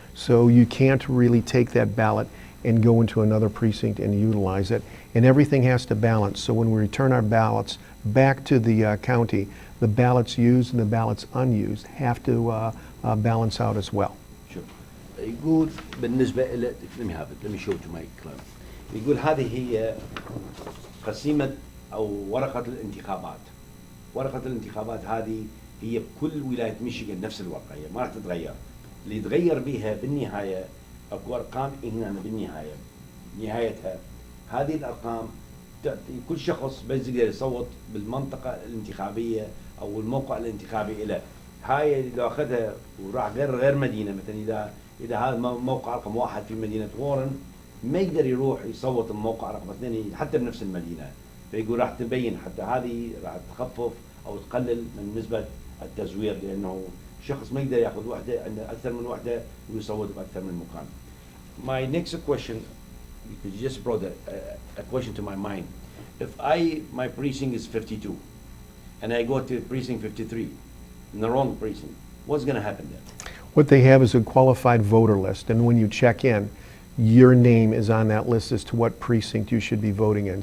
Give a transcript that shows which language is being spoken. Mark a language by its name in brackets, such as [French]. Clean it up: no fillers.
[English] So you can't really take that ballot and go into another precinct and utilize it. And everything has to balance. So when we return our ballots back to the county, the ballots used and the ballots unused have to balance out as well. Sure. [Arabic] يقول بالنسبة إلى [English] let me show to my client. [Arabic] يقول هذه هي قسيمة أو ورقة الانتخابات. ورقة الانتخابات هذه هي بكل ولاية ميشيغان نفس الورقة، هي ما راح تتغير. اللي يتغير بها بالنهاية اكو ارقام هنا بالنهاية، نهايتها هذه الارقام كل شخص بس يقدر يصوت بالمنطقة الانتخابية او الموقع الانتخابي له. هاي لو اخذها وراح غير مدينة، مثلا اذا هذا موقع رقم 1 في مدينة وورن، ما يقدر يروح يصوت الموقع رقم 2 حتى بنفس المدينة. فيقول راح تبين حتى هذه راح تخفف او تقلل من نسبة التزوير، لانه شخص ما يقدر ياخذ وحده، عنده اكثر من وحده ويصوت باكثر من مكان. [English] My next question, because you just brought a question to my mind. If my precinct is 52 and I go to precinct 53 in the wrong precinct, what's going to happen then? What they have is a qualified voter list, and when you check in, your name is on that list as to what precinct you should be voting in.